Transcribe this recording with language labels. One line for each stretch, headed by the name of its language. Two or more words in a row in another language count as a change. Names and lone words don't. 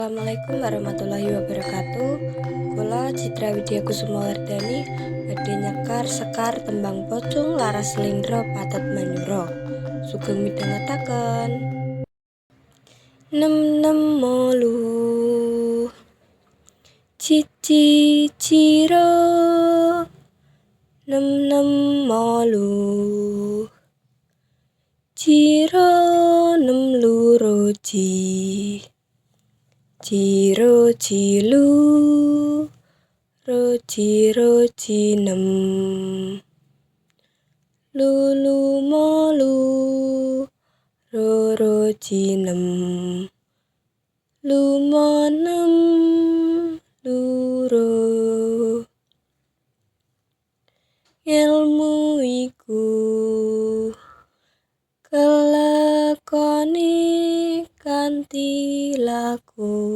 Arabic: Assalamualaikum warahmatullahi wabarakatuh.
Javanese: Kula Citra Widya Kusuma Wardani badhe nyekar sekar tembang pocung laras slendra patet manyura. Sugeng midhangetaken. Nem nem molu cici ciro nem nem molu ciro nem luroji ciro cilu roji nem lulu molu roji nem lumonem luro ilmu iku kelakone kanthi laku